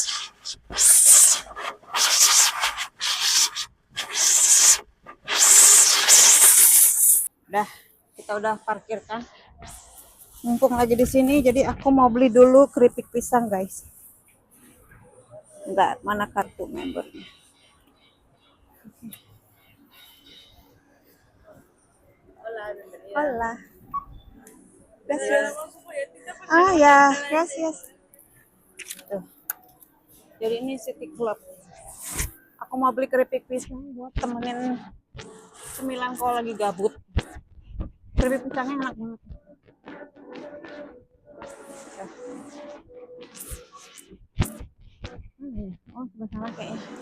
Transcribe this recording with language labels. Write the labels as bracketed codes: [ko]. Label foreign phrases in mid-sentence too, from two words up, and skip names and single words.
[id] Udah, kita udah parkirkan. Mumpung lagi di sini, jadi aku mau beli dulu keripik pisang, guys. Enggak, mana kartu membernya? Hola. Gracias. Ah ya, gracias. Tuh. Jadi ini City Club. Aku mau beli keripik pisang buat temenin cemilan kalau lagi gabut. Keripik pisangnya enak banget. Oh, sebelah sana kayaknya.